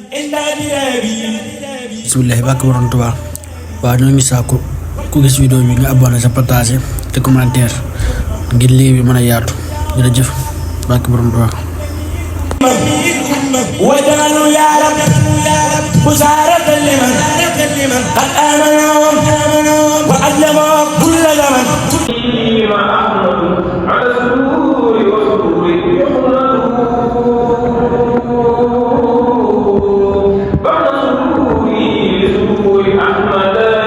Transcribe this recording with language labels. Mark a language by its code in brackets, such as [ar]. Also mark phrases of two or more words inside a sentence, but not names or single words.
[wo] bismillahi bàkk borom Tuubaa waaw ñoo ngi sàkku ku gis vidéo bi nga abonné sa partager te commentaire ngir liggéey bi mën a yaatu jërëjëf bàkk borom Tuubaa [ar] وجعلوا يا رب بشارة لمن قد آمنوا وأسلموا كل زمن على السرور والسرور بعد سروري لسرور أحمد